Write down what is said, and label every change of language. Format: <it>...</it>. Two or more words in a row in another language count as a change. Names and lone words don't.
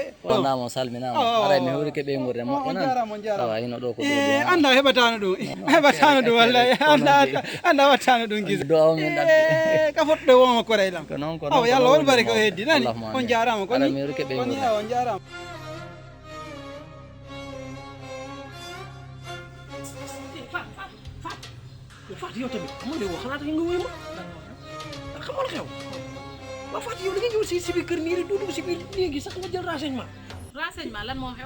<ff>wonamo salminama ara mi hawri keɓe ngurde moƴƴo jarama jarama awa hino ɗo ko anda heɓatano ɗum heɓatano ɗum wallahi anda wattano ɗum gisa do aw min ɗaɓɓi ka fotɗo wonma koraylam ko noon ko awa yallah won barika o heddi nani Allahumma on jarama ara mi hawri keɓe koni ngurde awa on jarama</ff> <wo>Fatou yow tamit man de wax xalaat nga wuyu ma xamal xew ba Fatou yow li nga ñëw si biir kër nii rek doo dugg si biir léegi sax nga jël renseignement lan moo xew</wo>